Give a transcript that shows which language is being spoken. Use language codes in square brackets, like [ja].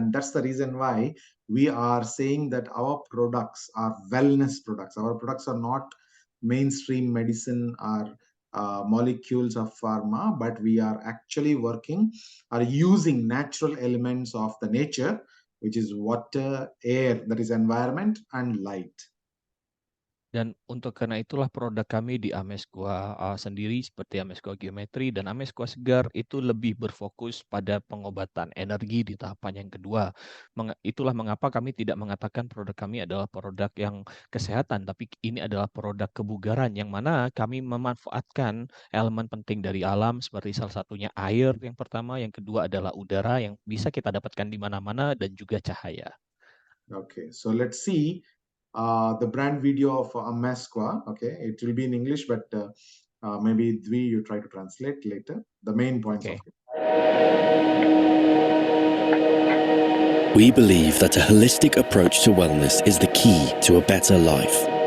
[en] And that's the reason why we are saying that our products are wellness products. Our products are not mainstream medicine or molecules of pharma, but we are actually using natural elements of the nature, which is water, air, that is environment, and light. [id] Dan untuk karena itulah produk kami di Amezcoa sendiri seperti Amezcoa Geometry dan Amezcoa Segar itu lebih berfokus pada pengobatan energi di tahapan yang kedua. Itulah mengapa kami tidak mengatakan produk kami adalah produk yang kesehatan, tapi ini adalah produk kebugaran, yang mana kami memanfaatkan elemen penting dari alam seperti salah satunya air yang pertama, yang kedua adalah udara yang bisa kita dapatkan di mana-mana, dan juga cahaya. [en] Okay, so let's see the brand video of Amezcoa. Okay, it will be in English, but maybe Dwi, you try to translate later the main points of it. We believe that a holistic approach to wellness is the key to a better life.